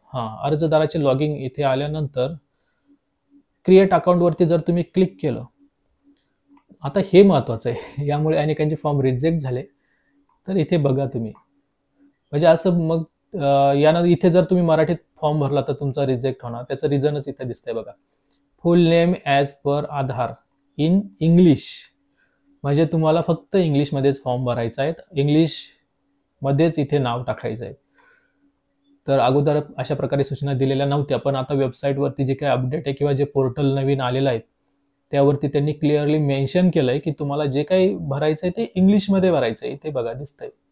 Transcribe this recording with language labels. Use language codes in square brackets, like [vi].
[mr] अर्जदाराचे लॉगिन इथे आल्यानंतर क्रिएट अकाउंटवरती जर तुम्ही क्लिक केलं, आता हे महत्त्वाचं आहे. यामुळे अनेकांचे फॉर्म रिजेक्ट झाले. तर इथे बघा तुम्ही, म्हणजे असं मग यानं इथे जर तुम्ही मराठीत फॉर्म भरला तर तुमचा रिजेक्ट होणार. त्याचं रिझनच इथे दिसतंय बघा. [en] Full name as per Aadhaar in English. [mr] म्हणजे तुम्हाला फक्त इंग्लिशमध्येच फॉर्म भरायचा आहे, इंग्लिशमध्येच इथे नाव टाकायचं आहे. तर अगोदर अशा प्रकारे सूचना दिलेल्या नव्हत्या, पण आता वेबसाईटवरती जे काही अपडेट आहे किंवा जे पोर्टल नवीन आलेलं आहे त्यावरती त्यांनी क्लिअरली मेन्शन केलंय की तुम्हाला जे काही भरायचं आहे ते इंग्लिशमध्ये भरायचं आहे. इथे बघा दिसतंय.